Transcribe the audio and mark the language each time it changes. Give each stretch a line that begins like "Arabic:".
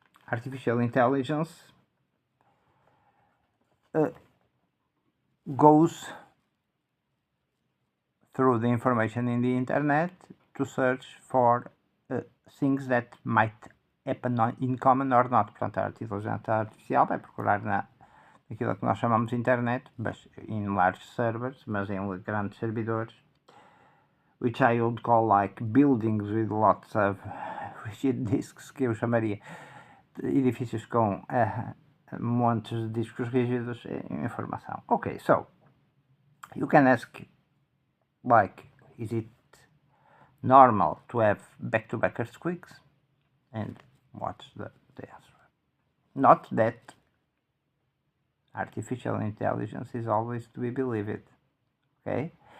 English: Artificial intelligence goes through the information in the internet to search for things that might happen in common or not.
Portuguese: Portanto, a inteligência artificial vai procurar naquilo que nós chamamos de internet, em
English: large servers,
Portuguese: mas em grandes servidores,
English: which I would call like buildings with lots of rigid disks,
Portuguese: que eu chamaria edifícios com montes de discos rígidos em informação.
English: Okay, so you can ask, like, is it normal to have back-to-back earthquakes? And what's the answer? Not that artificial intelligence is always to be believed, okay?